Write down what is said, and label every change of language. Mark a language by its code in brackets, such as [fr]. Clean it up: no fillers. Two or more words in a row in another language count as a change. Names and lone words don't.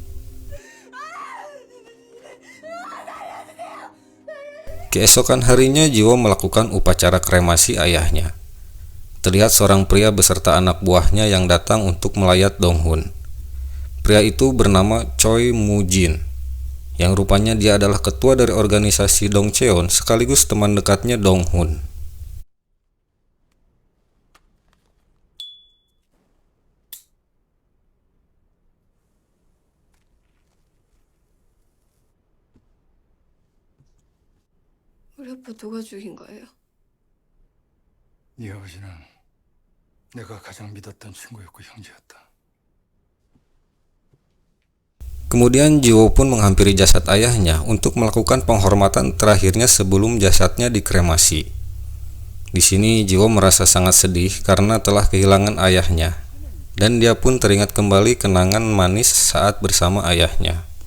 [id] Keesokan harinya, Ji-woo melakukan upacara kremasi ayahnya. Terlihat seorang pria beserta anak buahnya yang datang untuk melayat Dong-hun. Pria itu bernama Choi Mu-jin, yang rupanya dia adalah ketua dari organisasi Dong Cheon sekaligus teman dekatnya Dong-hun. [ko] 우리 아빠 누가 죽인 거예요? 네 아버지는 내가 가장 믿었던 친구였고 형제였다. [id] Kemudian Ji-woo pun menghampiri jasad ayahnya untuk melakukan penghormatan terakhirnya sebelum jasadnya dikremasi. Di sini Ji-woo merasa sangat sedih karena telah kehilangan ayahnya. dan dia pun teringat kembali kenangan manis saat bersama ayahnya.